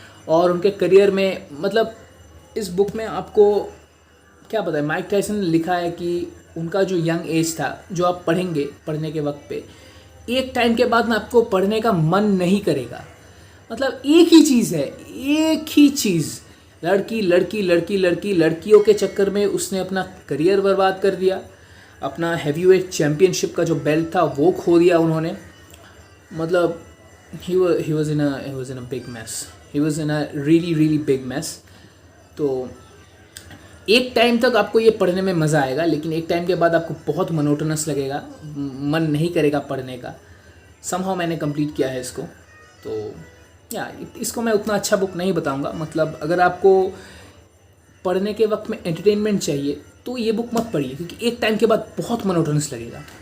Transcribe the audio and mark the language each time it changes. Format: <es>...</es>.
<hi>और उनके करियर में, मतलब इस बुक में आपको क्या बताएं, माइक टाइसन ने लिखा है कि उनका जो यंग एज था, जो आप पढ़ेंगे, पढ़ने के वक्त पे एक टाइम के बाद में आपको पढ़ने का मन नहीं करेगा। मतलब एक ही चीज़ है, एक ही चीज़, लड़की लड़की लड़की लड़की लड़कियों के चक्कर में उसने अपना करियर बर्बाद कर दिया। अपना हैवीवेट चैम्पियनशिप का जो बेल्ट था वो खो दिया उन्होंने।</hi> <en>मतलब he was in a big mess. He was in a really big mess.</en> <hi>तो एक टाइम तक आपको ये पढ़ने में मज़ा आएगा, लेकिन एक टाइम के बाद आपको बहुत मोनोटोनस लगेगा, मन नहीं करेगा पढ़ने का। समहाउ मैंने कंप्लीट किया है इसको। तो या इसको मैं उतना अच्छा बुक नहीं बताऊंगा। मतलब अगर आपको पढ़ने के वक्त में एंटरटेनमेंट चाहिए तो ये बुक मत पढ़िए, क्योंकि एक टाइम के बाद बहुत मोनोटोनस लगेगा।</hi>